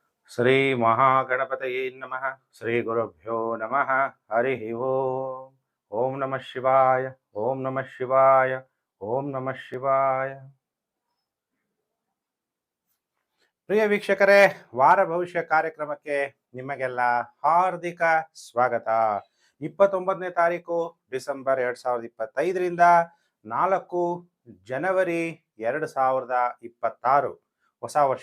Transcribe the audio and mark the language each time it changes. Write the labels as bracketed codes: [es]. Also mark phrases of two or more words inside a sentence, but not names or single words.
[sa] ಶ್ರೀ ಮಹಾಗಣಪತಯೇ ನಮಃ. ಶ್ರೀ ಗುರುಭ್ಯೋ ನಮಃ. ಹರಿ ಓಂ. ಓಂ ನಮಃ ಶಿವಾಯ. ಓಂ ನಮಃ ಶಿವಾಯ. ಓಂ ನಮಃ ಶಿವಾಯ. [kn] ಪ್ರಿಯ ವೀಕ್ಷಕರೇ, ವಾರ ಭವಿಷ್ಯ ಕಾರ್ಯಕ್ರಮಕ್ಕೆ ನಿಮಗೆಲ್ಲ ಹಾರ್ದಿಕ ಸ್ವಾಗತ. 29ನೇ ತಾರೀಕು ಡಿಸೆಂಬರ್ 2025ರಿಂದ 4 ಜನವರಿ 2026 ಹೊಸ ವರ್ಷ.